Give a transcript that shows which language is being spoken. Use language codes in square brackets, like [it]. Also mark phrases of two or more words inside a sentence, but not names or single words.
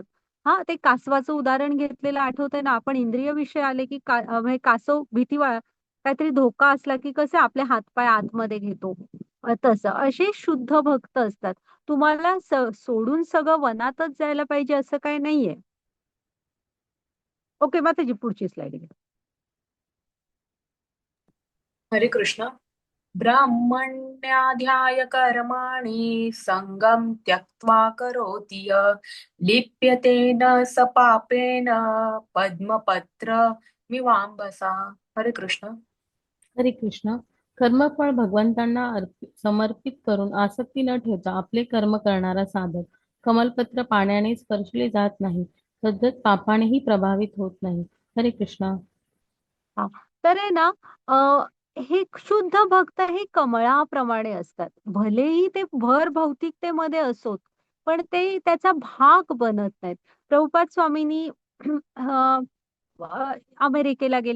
[mr] हा, ते कासवाचं उदाहरण घेतलेलं आठवतंय ना, आपण इंद्रिय विषय आले की म्हणजे कासव काहीतरी धोका असला की कसे आपले हातपाय आतमध्ये घेतो. तसं असे शुद्ध भक्त असतात. तुम्हाला सोडून सगळं वनातच जायला पाहिजे असं काही नाहीये. ओके, मग त्याची पुढची स्लाइड घ्या. हरे कृष्ण. [sa] ब्राह्मण्याध्याय कर्माणि संगम त्यक्त्वा करोति यः लिप्यते न स पापेन पद्मपत्र मिवाम्भसा. [mr] हरे कृष्ण. हरे कृष्ण. कर्मफळ भगवंतांना समर्पित करून आसक्ती न ठेवता आपले कर्म करणारा साधक कमलपत्र पाण्याने स्पर्शले जात नाही, तद्वत पापानेही प्रभावित होत नाही. हरे कृष्ण. हा, तर आहे ना, हे शुद्ध भक्त हे कमळाप्रमाणे असतात. भलेही ते भर भौतिकतेमध्ये असोत, पण ते त्याचा भाग बनत नाहीत. प्रभुपाद स्वामींनी अ, अमेरिकेला गेले.